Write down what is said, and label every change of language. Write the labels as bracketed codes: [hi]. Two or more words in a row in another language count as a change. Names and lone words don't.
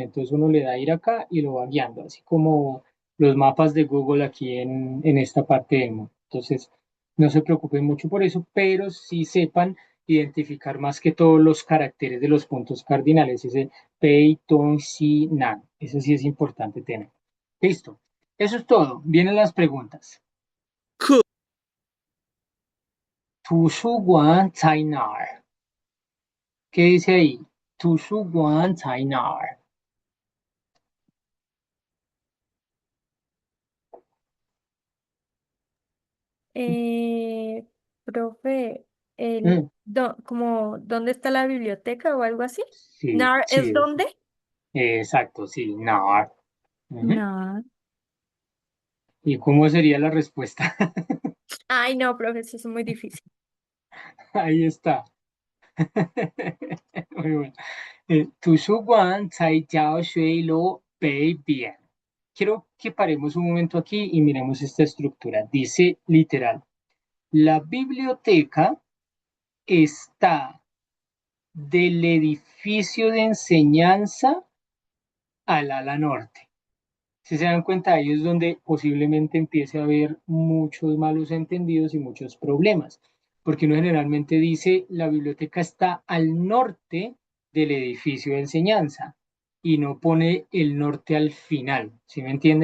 [es] Entonces uno le da a ir acá y lo va guiando, así como los mapas de Google aquí en esta parte del mundo. Entonces, no se preocupen mucho por eso, pero sí sepan identificar más que todos los caracteres de los puntos cardinales, ese [zh] 北，东，西，南. [es] Eso sí es importante tener. Listo. Eso es todo. Vienen las preguntas. [zh] 课图书馆在哪儿? [es] ¿Qué dice ahí? [zh] 图书馆在哪儿? [es] Profe, Mm, como, ¿dónde está la biblioteca o algo así? sí, ¿Nar es sí, dónde? exacto, sí, NAR. Ujú. No. ¿Y cómo sería la respuesta? Ay, no, profe, eso es muy difícil. Ahí está. Muy bueno. [zh] 图书馆在教学楼北边. [es] Quiero que paremos un momento aquí y miremos esta estructura. Dice literal, la biblioteca está del edificio de enseñanza al ala norte. Si se dan cuenta, ahí es donde posiblemente empiece a haber muchos malos entendidos y muchos problemas, porque uno generalmente dice la biblioteca está al norte del edificio de enseñanza y no pone el norte al final, ¿sí me entiende?